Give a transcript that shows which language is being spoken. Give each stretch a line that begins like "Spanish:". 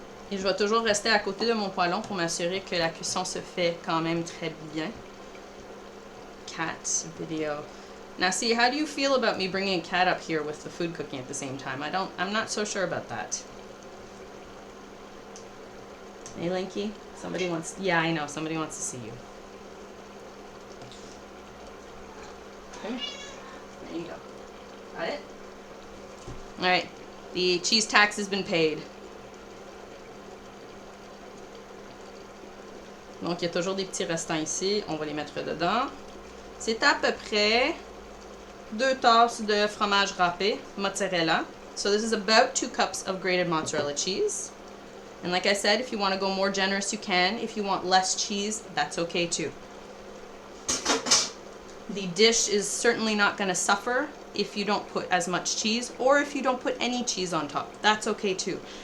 French: Et je vais toujours rester à côté de mon poêlon pour m'assurer que la cuisson se fait quand même très bien.
English: Cat video. Now see, how do you feel about me bringing a cat up here with the food cooking at the same time? I'm not so sure about that. Hey, Linky? Yeah, I know, somebody wants to see you. Okay, there you go. Got it? Alright, the cheese tax has been paid.
French: Donc, il y a toujours des petits restants ici. On va les mettre dedans. C'est à peu près 2 tasses de fromage râpé, mozzarella.
English: So this is about 2 cups of grated mozzarella cheese. And like I said, if you want to go more generous, you can. If you want less cheese, that's okay too. The dish is certainly not going to suffer if you don't put as much cheese, or if you don't put any cheese on top. That's okay too.